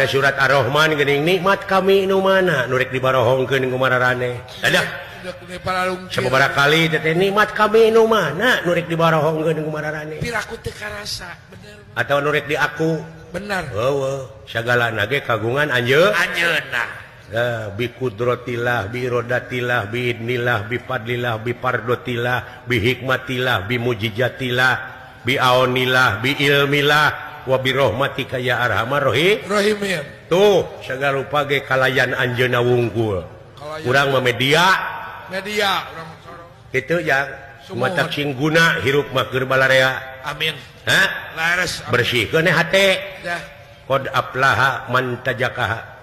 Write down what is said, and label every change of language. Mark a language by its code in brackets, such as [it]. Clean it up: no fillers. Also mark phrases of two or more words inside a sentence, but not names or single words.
[su] dina surat Ar-Rahman geuning nikmat kami nu mana nu rek dibarohongkeun ku mararane. Dadah. Sababaraha kali teh nikmat kami nu mana nu rek dibarohongkeun ku mararane. Piraku teu karasa, bener. Atau nu rek di aku. Bener. Heueuh, sagalana ge kagungan anjeunna. Anjeunna. [ar] بقدرة الله، بإرادة الله، بإذن الله، بفضل الله، بفردة الله، بحكمة الله، بمعجزة الله، بعون الله، بعلم الله، وبرحمتك يا أرحم Rahimin. [su] Tuh, sagala rupa ge kalayan anjeunna wungkul. Urang mah media urang sorong. kitu yang matak sing guna hirup mah keur balarea. Amin. Laras bersihkeun hate. Dah. [ar] قد أفلح من تزكى.